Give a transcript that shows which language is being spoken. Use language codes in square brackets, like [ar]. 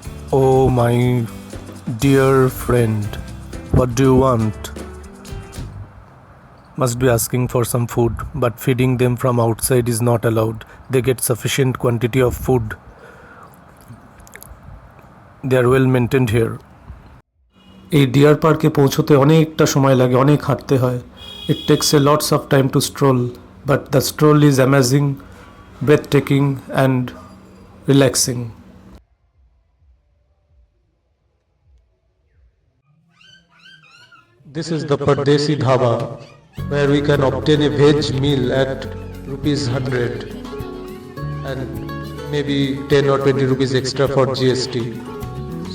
[en] Oh my dear friend, what do you want? Must be asking for some food, but feeding them from outside is not allowed. They get sufficient quantity of food. They are well maintained here. [bn] এই deer পার্কে পৌঁছতে অনেকটা সময় লাগে, অনেক হাঁটতে হয়। [en] It takes a lots of time to stroll, but the stroll is amazing, breathtaking and relaxing. This is the Pardesi Dhaba, where we can obtain a veg meal at rupees 100 and maybe 10 or 20 rupees extra for GST.